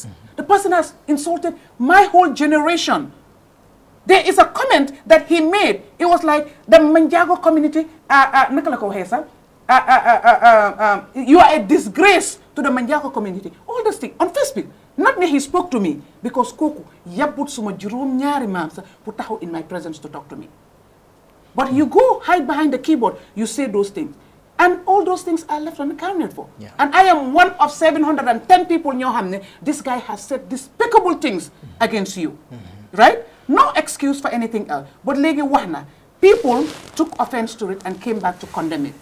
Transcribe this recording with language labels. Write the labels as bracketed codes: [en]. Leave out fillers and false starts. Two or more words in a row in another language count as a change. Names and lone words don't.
[en] The person has insulted my whole generation. There is a comment that he made. It was like the Manjago community, you are a disgrace to the Manjako community, all those things on Facebook. Not me, he spoke to me because [wo] Koku yabut suma jurum nyari mamsa putaho [en] in my presence to talk to me. But you go hide behind the keyboard, you say those things. And all those things are left unaccounted for. Yeah. And I am one of 710 people in your hamne. This guy has said despicable things against you. Right? No excuse for anything else. But [wo] legi wahna, [en] people took offense to it and came back to condemn it.